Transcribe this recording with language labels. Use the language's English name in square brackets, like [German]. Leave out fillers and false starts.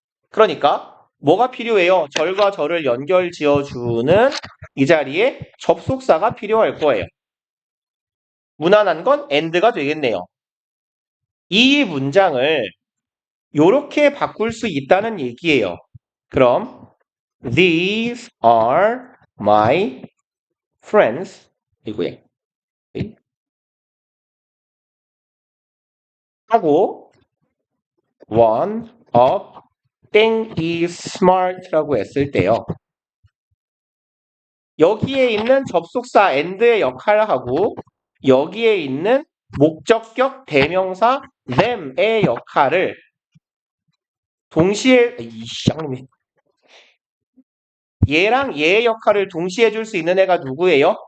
[Korean] 그러니까 뭐가 필요해요? 절과 절을 연결 지어주는 이 자리에 접속사가 필요할 거예요. 무난한 건 and가 되겠네요. 이 문장을 요렇게 바꿀 수 있다는 얘기예요. 그럼 [English] these are my friends [Korean] 이고요. 하고 [English] one of [Korean] 땡 [English] is smart [Korean] 라고 했을 때요. 여기에 있는 접속사 and의 역할을 하고 여기에 있는 목적격 대명사 them의 역할을 동시에 얘랑 얘의 역할을 동시에 해줄 수 있는 애가 누구예요?